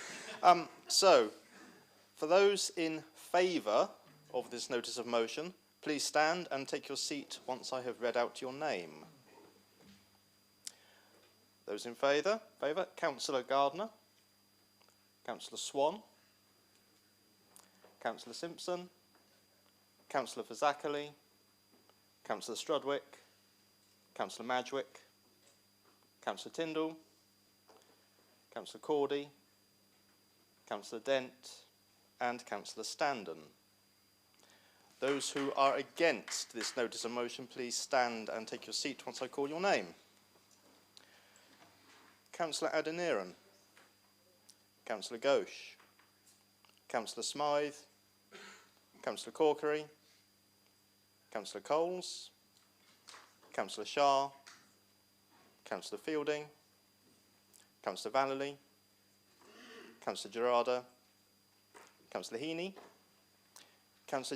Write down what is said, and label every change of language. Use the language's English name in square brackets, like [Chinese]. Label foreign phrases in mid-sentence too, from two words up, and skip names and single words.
[English] So, for those in favour of this notice of motion, Please stand and take your seat once I have read out your name. Those in favour? Councillor Gardner, Councillor Swan, Councillor Simpson, Councillor Fazakerley, Councillor Strudwick, Councillor Madgwick, Councillor Tyndall, Councillor Cordy, Councillor Dent and Councillor Standen. Those who are against this notice of motion, please stand and take your seat once I call your name. Councillor Adeniran, Councillor Ghosh, Councillor Smythe, Councillor Corkery, Councillor Coles, Councillor Shah, Councillor Fielding, Councillor Vallely, Councillor Gerarda, Councillor Heaney, Councillor